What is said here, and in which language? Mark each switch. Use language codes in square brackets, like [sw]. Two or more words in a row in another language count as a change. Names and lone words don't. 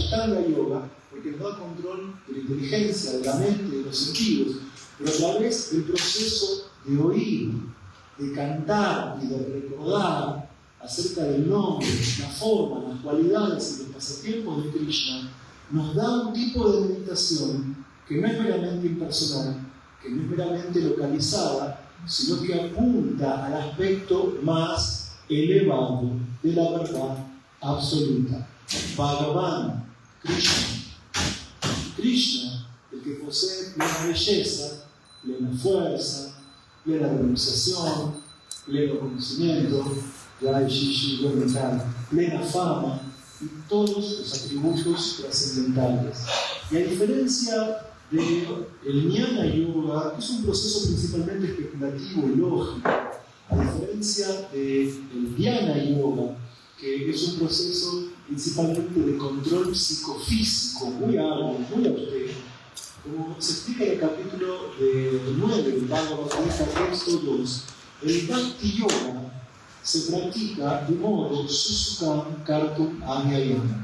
[es] Ashtanga Yoga, porque nos da control de la inteligencia, de la mente, de los sentidos, pero a través del proceso de oír, de cantar y de recordar acerca del nombre, la forma, las cualidades y los pasatiempos de Krishna, nos da un tipo de meditación que no es meramente impersonal, que no es meramente localizada, sino que apunta al aspecto más elevado de la verdad absoluta. Bhagavan, Krishna. Krishna, el que posee plena belleza, plena fuerza, plena realización, pleno conocimiento, plena fama y todos los atributos trascendentales. Y a diferencia del Jnana Yoga, que es un proceso principalmente especulativo y lógico, a diferencia del Dhyana Yoga, que es un proceso principalmente de control psicofísico, muy arduo, muy austero, como se explica en el capítulo 9 del Bhagavad Gita, texto 2, el Bhakti Yoga se practica de modo [sa] सुसुखं कर्तुम् अव्ययम्.